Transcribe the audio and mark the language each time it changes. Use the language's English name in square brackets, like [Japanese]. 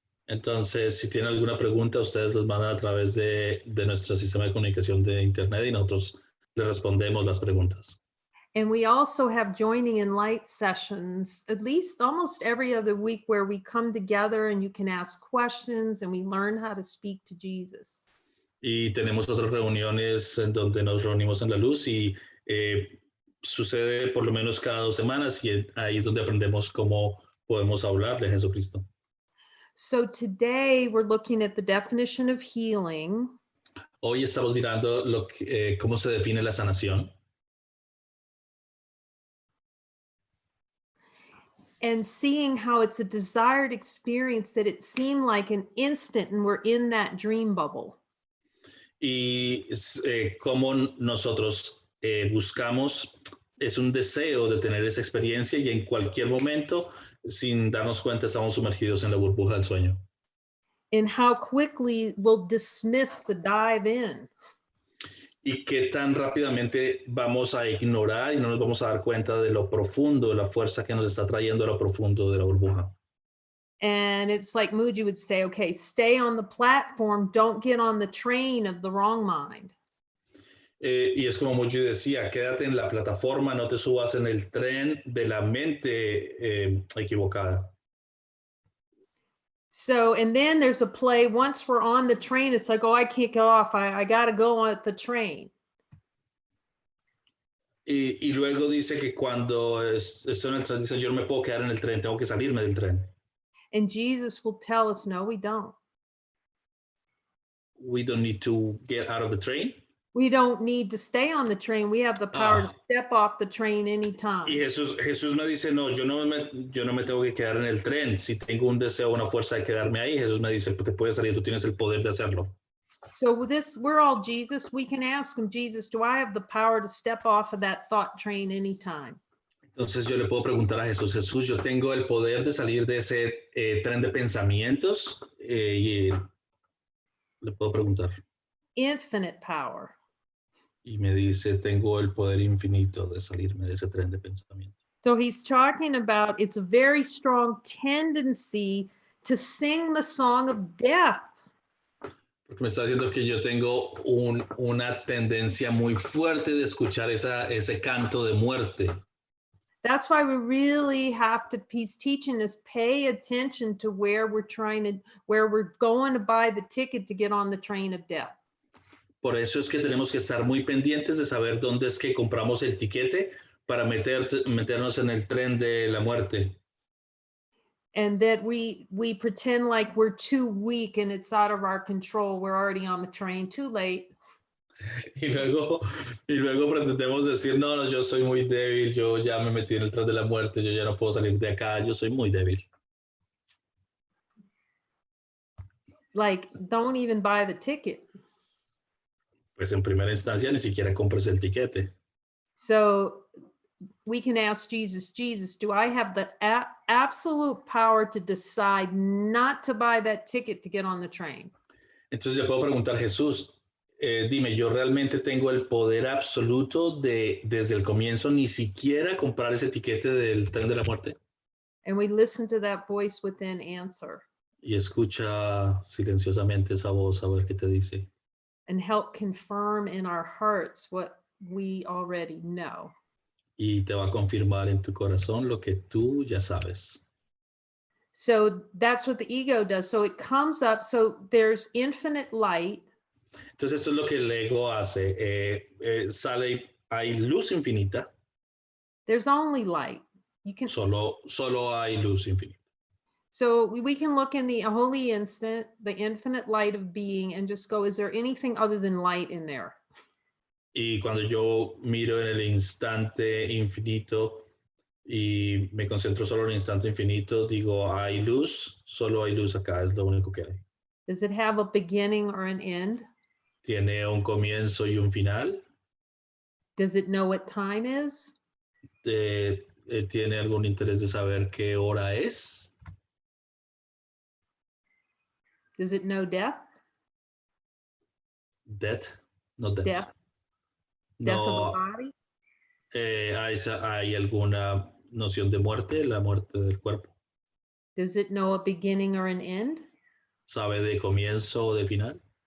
[Spanish] Entonces, si tienen alguna pregunta, ustedes los mandan a través de nuestro sistema de comunicación de Internet y nosotros les respondemos las preguntas. [English] And we also have joining in light sessions, at least almost every other week, where we come together and you can ask questions and we learn how to speak to Jesus. [Spanish] Y tenemos otras reuniones en donde nos reunimos en la luz y sucede por lo menos cada 2 semanas y ahí es donde aprendemos cómo podemos hablar de Jesucristo. [English] So today we're looking at the definition of healing. [Spanish] Hoy estamos mirando cómo se define la sanación. [English] And seeing how it's a desired experience that it seemed like an instant and we're in that dream bubble. [Spanish] Y cómo nosotros buscamos, es un deseo de tener esa experiencia y en cualquier momento, sin darnos cuenta, estamos sumergidos en la burbuja del sueño. [English] And how quickly we'll dismiss the dive in. [Spanish] Y qué tan rápidamente vamos a ignorar y no nos vamos a dar cuenta de lo profundo, de la fuerza que nos está trayendo a lo profundo de la burbuja. [English] And it's like Muji would say, okay, stay on the platform, don't get on the train of the wrong mind. [Spanish] Y es como Muji decía, quédate en la plataforma, no te subas en el tren de la mente equivocada. [English] So, and then there's a play, once we're on the train, it's like, oh, I can't get off, I got to go on the train. [Spanish] Y luego dice que cuando estoy en el tren, dice, yo no me puedo quedar en el tren, tengo que salirme del tren. [English] And Jesus will tell us, no, we don't. We don't need to get out of the train. We don't need to stay on the train. We have the power to step off the train anytime. [Spanish] Y Jesús me dice, no, yo no me tengo que quedar en el tren. Si tengo un deseo, una fuerza de quedarme ahí, Jesús me dice, te puedes salir, tú tienes el poder de hacerlo. [English] So with this, we're all Jesus. We can ask him, Jesus, do I have the power to step off of that thought train anytime? [Spanish] Entonces yo le puedo preguntar a Jesús, Jesús, yo tengo el poder de salir de ese tren de pensamientos y le puedo preguntar. [English] Infinite power. [Spanish] Y me dice, tengo el poder infinito de salirme de ese tren de pensamiento. [English] So he's talking about it's a very strong tendency to sing the song of death. [Spanish] Porque me está diciendo que yo tengo una tendencia muy fuerte de escuchar ese canto de muerte. [English] That's why we really have to, he's teaching us, pay attention to where we're going to buy the ticket to get on the train of death. [Spanish] Por eso es que tenemos que estar muy pendientes de saber dónde es que compramos el tiquete para meternos en el tren de la muerte. [English] And that we pretend like we're too weak and it's out of our control. We're already on the train, too late. [Spanish] Y luego pretendemos decir, no, yo soy muy débil, yo ya me metí en el tren de la muerte, yo ya no puedo salir de acá, yo soy muy débil. [English] Like, don't even buy the ticket. [Spanish] Pues en primera instancia ni siquiera compres el tiquete. [English] So we can ask Jesus, Jesus, do I have the absolute power to decide not to buy that ticket to get on the train? [Spanish] Entonces le puedo preguntar, Jesús, dime, ¿yo realmente tengo el poder absoluto de, desde el comienzo, ni siquiera comprar ese tiquete del tren de la muerte? [English] And we listen to that voice within answer [Spanish] Y escucha silenciosamente esa voz a ver qué te dice. [English] and help confirm in our hearts what we already know. [Spanish] Y te va a confirmar en tu corazón lo que tú ya sabes. [English] So that's what the ego does. So it comes up, so there's infinite light. [Spanish] Entonces esto es lo que el ego hace. Sale, hay luz infinita, [English] There's only light. You can, [Spanish] solo hay luz infinita. [English] so we can look in the holy instant, the infinite light of being, and just go, is there anything other than light in there? [Spanish] Y cuando yo miro en el instante infinito y me concentro solo en el instante infinito, digo, hay luz, solo hay luz acá, es lo único que hay. [English] Does it have a beginning or an end? [Spanish] Tiene un comienzo y un final. [English] Does it know what time is? [Spanish] ¿Tiene algún interés de saber qué hora es? [English] Does it know death? Death, no death. Death. Death of [Spanish] No, [English] the body? [Spanish] ¿hay alguna noción de muerte, la muerte del cuerpo? [English] Does it know a beginning or an end? [Spanish] ¿Sabe de comienzo o de final?